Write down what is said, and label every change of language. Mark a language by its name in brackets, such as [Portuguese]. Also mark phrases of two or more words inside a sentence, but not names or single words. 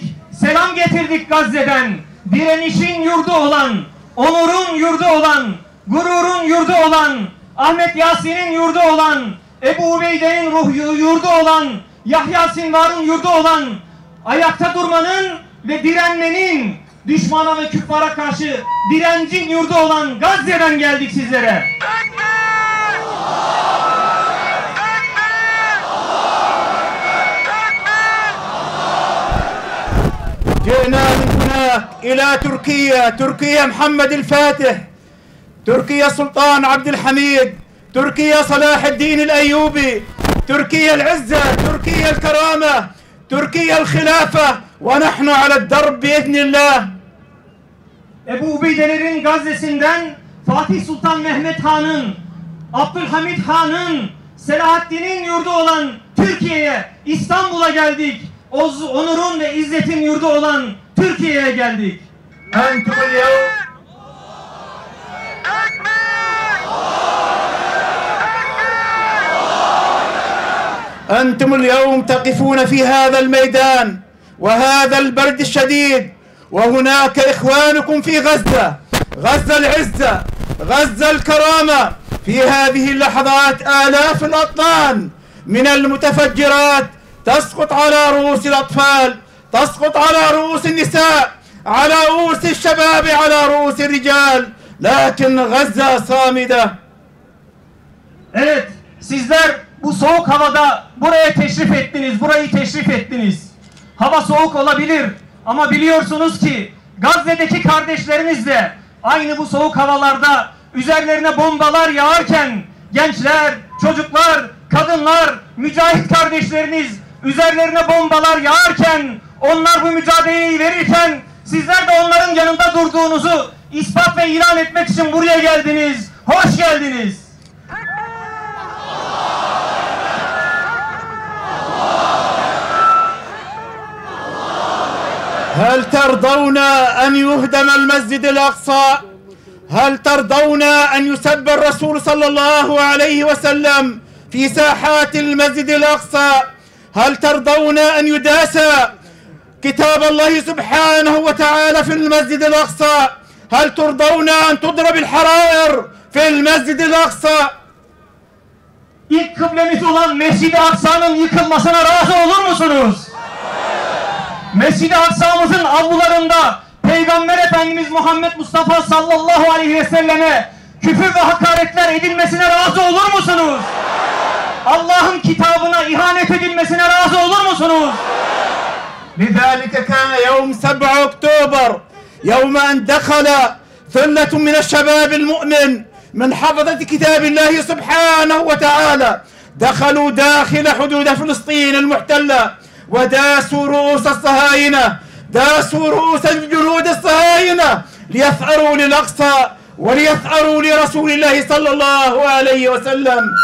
[Turkish] Selam getirdik Gazze'den. Direnişin yurdu olan, onurun yurdu olan, gururun yurdu olan, Ahmet Yasin'in yurdu olan, Ebu Ubeyde'nin yurdu olan, Yahya Sinvar'ın yurdu olan, ayakta durmanın ve direnmenin, düşmana ve küffara karşı direncin yurdu olan Gazze'den geldik sizlere. [Arabic] جئنا من هناك إلى تركيا، تركيا محمد الفاتح، تركيا سلطان عبد الحميد، تركيا صلاح الدين الأيوبي، تركيا العزة، تركيا الكرامة، تركيا الخلافة، ونحن على الدرب بإذن الله. [Turkish] Ebu Ubeyde'lerin Gazze'sinden Fatih Sultan Mehmet Han'ın, Abdülhamid Han'ın, Selahaddin'in yurdu olan Türkiye'ye, İstanbul'a geldik. Onurun ve izzetin yurdu olan Türkiye'ye geldik. [Arabic] أنتم اليوم أنتم اليوم تقفون في هذا الميدان وهذا البرد الشديد، وهناك إخوانكم في غزة، غزة العزة، غزة الكرامة. في هذه اللحظات آلاف الأطنان من المتفجرات تسقط على رؤوس الأطفال، تسقط على رؤوس النساء، على رؤوس الشباب، على رؤوس الرجال، لكن غزة صامدة. [Turkish] Evet, sizler bu soğuk havada buraya teşrif ettiniz, burayı teşrif ettiniz. Hava soğuk olabilir ama biliyorsunuz ki Gazze'deki kardeşlerimiz de aynı bu soğuk havalarda üzerlerine bombalar yağarken gençler, çocuklar, kadınlar, mücahit kardeşleriniz üzerlerine bombalar yağarken, onlar bu mücadeleyi verirken sizler de onların yanında durduğunuzu ispat ve ilan etmek için buraya geldiniz. Hoş geldiniz. [Arabic] هل ترضون أن يهدم المسجد الأقصى؟ هل ترضون أن يسب الرسول صلى الله عليه وسلم في ساحات المسجد الأقصى؟ هل ترضون أن يداس كتاب الله سبحانه وتعالى في المسجد الأقصى؟ هل ترضون أن تضرب الحرائر في المسجد الأقصى؟ [Turkish] İlk kıblemiz olan Mescid-i Aksa'nın yıkılmasına razı olur musunuz? Mescid-i Aksa'mızın avlularında Peygamber Efendimiz Muhammed Mustafa sallallahu aleyhi ve selleme küfür ve hakaretler edilmesine razı olur musunuz? Allah'ın kitabına ihanet edilmesine razı olur musunuz? [Arabic] لذلك كان يوم 7 أكتوبر يوم أن دخل ثلة من الشباب المؤمن من حفظة كتاب الله سبحانه وتعالى، دخلوا داخل حدود فلسطين المحتلة وداسوا رؤوس الصهاينة، داسوا رؤوس الجنود الصهاينة ليثأروا للأقصى وليثأروا لرسول الله صلى الله عليه وسلم.